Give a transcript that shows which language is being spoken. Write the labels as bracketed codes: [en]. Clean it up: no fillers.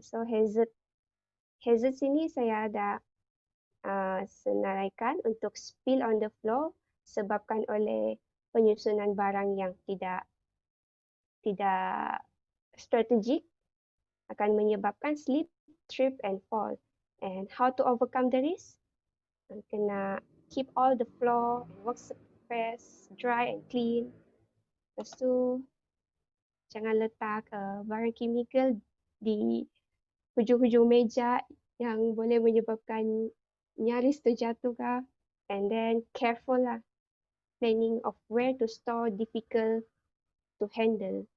[ms] So hazard sini saya ada senaraikan untuk [en] spill on the floor [ms] sebabkan oleh penyusunan barang yang tidak strategik, akan menyebabkan [en] slip, trip and fall. And how to overcome the risk? Kena keep all the floor and work surface dry and clean. [ms] Lepas tu jangan letak barang kimikal di hujung-hujung meja yang boleh menyebabkan nyaris terjatuh kah. [en] And then careful lah, planning of where to store difficult to handle.